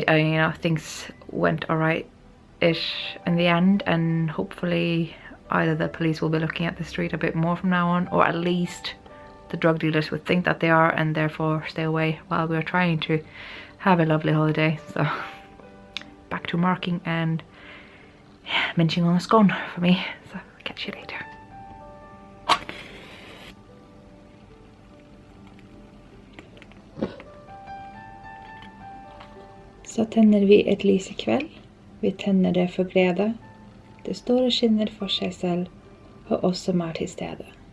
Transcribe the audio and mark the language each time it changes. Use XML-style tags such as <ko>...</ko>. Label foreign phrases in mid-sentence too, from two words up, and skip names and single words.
<en>You know, things went alright-ish in the end, and hopefully either the police will be looking at the street a bit more from now on, or at least the drug dealers would think that they are and therefore stay away while we're trying to have a lovely holiday. So back to marking and munching on a scone for me. So catch you later.</en> <no>Så tenner vi et lys I kveld. Vi tenner det for glede. Det står og skinner for seg selv, og oss som til stede.</no>